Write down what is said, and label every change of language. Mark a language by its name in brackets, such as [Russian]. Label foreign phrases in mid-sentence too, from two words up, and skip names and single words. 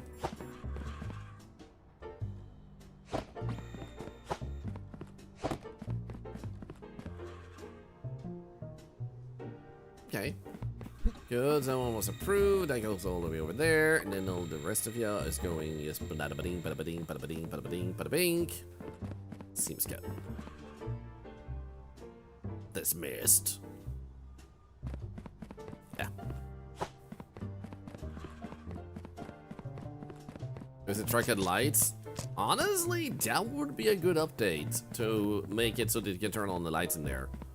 [English] Okay. Good, that one was approved. That goes all the way over there. And then all the rest of you is going just bada-ba-ding, bada-ba-ding, bada-ba-ding, bada-ba-ding, bada-bing. Seems good. Dismissed. Yeah. Is it truck lights? Honestly, that would be a good update to make it so that you can turn on the lights in there.